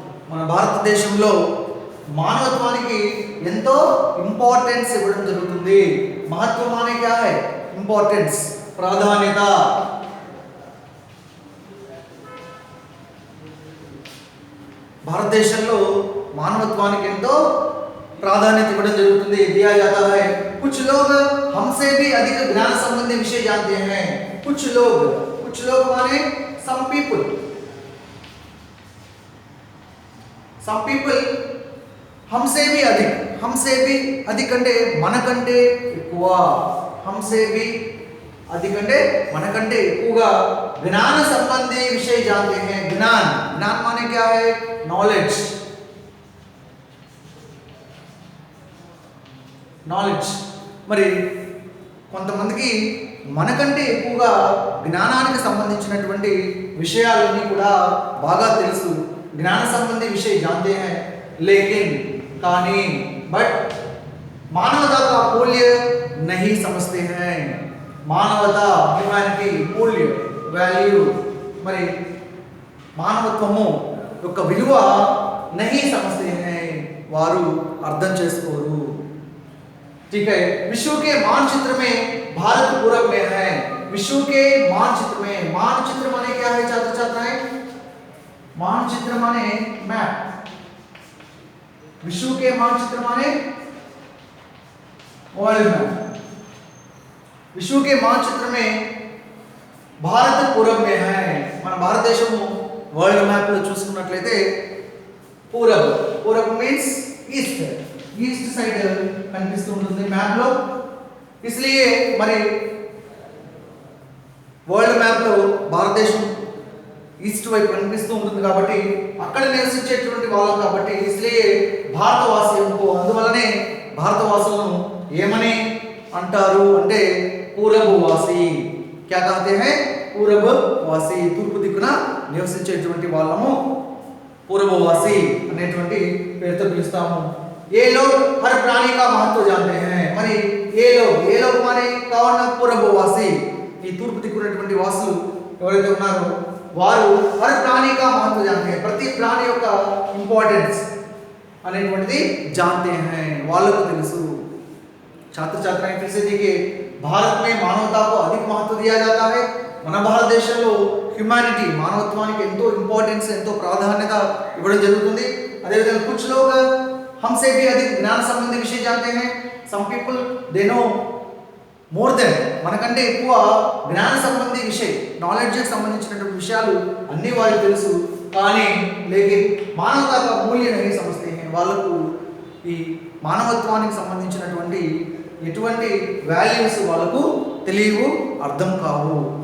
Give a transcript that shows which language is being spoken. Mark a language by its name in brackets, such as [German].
[Telugu] మన భారతదేశంలో మానవత్వానికి ఎంతో ఇంపార్టెన్స్ ఇవ్వడం జరుగుతుంది. [Hindi] మహత్వం మానే క్యా హై? [Telugu] ఇంపార్టెన్స్, ప్రాధాన్యత. భారతదేశంలో మానవత్వానికి ఎంతో प्राधान्यता इవ్వడం జరుగుతుంది. [Hindi] दिया जाता है. कुछ लोग हमसे भी अधिक ज्ञान संबंधी विषय जानते हैं. कुछ लोग माने [English] some people [Hindi] हमसे भी अधिक, हमसे भी अधिक [Telugu] అంటే మనకంటే ఎక్కువ, [Hindi] हमसे भी अधिक [Telugu] అంటే మనకంటే ఎక్కువగా [Hindi] ज्ञान संबंधी विषय जानते हैं। ज्ञान, ज्ञान माने क्या है? Knowledge, knowledge. [Telugu] మరి కొంతమందికి మనకంటే ఎక్కువగా జ్ఞానానికి సంబంధించినటువంటి విషయాలన్నీ కూడా బాగా తెలుసు, జ్ఞాన సంబంధి విషయ [Hindi] जानते हैं, लेकिन [Telugu] కానీ बट [Hindi] मानवता का मूल्य नहीं समझते हैं। [Telugu] మానవతా, హ్యుమానిటీ, మూల్య, వాల్యూ, మరి మానవత్వము యొక్క విలువ [Hindi] नहीं समझते हैं, [Telugu] వారు అర్థం చేసుకోరు। [Hindi] ठीक है, विश्व के मानचित्र में भारत पूरब में है। विश्व के मानचित्र में, मानचित्र माने क्या है छात्र छात्राएं? मानचित्र माने मैप, विश्व के मानचित्र माने वर्ल्ड मैप। विश्व के मानचित्र में भारत पूरब में है। [Telugu] మన భారతదేశము వరల్డ్ మ్యాప్ లో చూసుకున్నట్లయితే Purab, Purab means east, east side కనిపిస్తూ ఉంటుంది మ్యాప్ లో। इसलिए మరి వరల్డ్ మ్యాప్ లో భారతదేశం ఈస్ట్ వైపు కనిపిస్తూ ఉంటుంది కాబట్టి అక్కడ నివసించేటువంటి వాళ్ళం కాబట్టి इसलिए భారతవాసీలకు, అందువల్లనే భారతవాసులను ఏమని అంటారు అంటే పూరబవాసి। [Hindi] क्या कहते हैं? [Telugu] పూరబవాసి, తూర్పు దిక్కున నివసించేటువంటి వాళ్ళము పూరబవాసి అనేటువంటి పేరుతో పిలుస్తాము। [Hindi] ये लोग हर प्राणी का महत्व जानते हैं। మరి ये लोग माने कौन? [Telugu] పూరబవాసి, ఈ తూర్పు దిక్కునటువంటి వాసులు ఎవరైతే ఉన్నారో వారు [Hindi] हर प्राणी का महत्व जानते हैं, [Telugu] ప్రతి ప్రాణి యొక్క ఇంపార్టెన్స్ అనేటువంటిది [Hindi] जानते हैं, [Telugu] వాళ్ళకు తెలుసు। [Hindi] छात्र छात्राएं फिर से देखिए, भारत में मानवता को अधिक महत्व दिया जाता है। [Telugu] మన భారతదేశంలో హ్యుమానిటీ, మానవత్వానికి ఎంతో ఇంపార్టెన్స్, ఎంతో ప్రాధాన్యత ఇవ్వడం జరుగుతుంది। [Hindi] అదేవిధంగా कुछ लोग हमसे भी अधिक ज्ञान संबंधी विषय जानते हैं। [English] some people they know more than, [Telugu] మనకంటే ఎక్కువ జ్ఞాన సంబంధి విషయ, నాలెడ్జ్ కి సంబంధించినటువంటి విషయాలు అన్ని వారికి తెలుసు, కానీ లేకిన్ మానవతా [Hindi] का मूल्य नहीं समझते हैं, [Telugu] వాళ్ళకు ఈ మానవత్వానికి సంబంధించినటువంటి ఎటువంటి వాల్యూస్ వాళ్ళకు తెలియవు, అర్థం కావు।